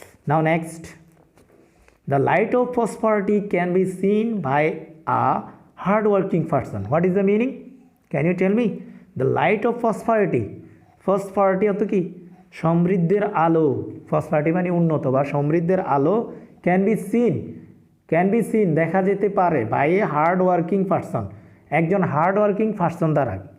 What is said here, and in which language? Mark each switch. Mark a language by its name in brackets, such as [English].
[English] Now next, the light of prosperity can be seen by a hard-working person. What is the meaning? Can you tell me? The light of prosperity. [Bangla] Prosperity অর্থ কি? সমৃদ্ধের আলো। Prosperity মানে উন্নত বা সমৃদ্ধের আলো [English] can be seen. Can be seen [Bangla] দেখা যেতে পারে [English] by a hard-working person. [Bangla] একজন [English] hard-working person [Bangla] দ্বারা।